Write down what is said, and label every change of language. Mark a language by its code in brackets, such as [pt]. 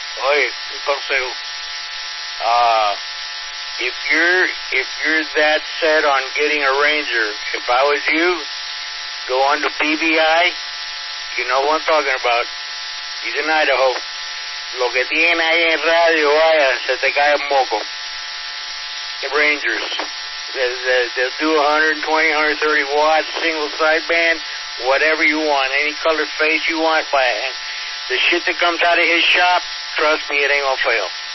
[es] Oye, un consejo. [en] If you're that set on getting a Ranger, if I was you, go on to PBI. You know what I'm talking about. He's in Idaho. [es] Lo que tienen ahí en radio, vaya, se te cae un moco. [en] Rangers. They'll do 120, 130 watts, single sideband, whatever you want, any color face you want. The shit that comes out of his shop, trust me, it ain't gonna fail.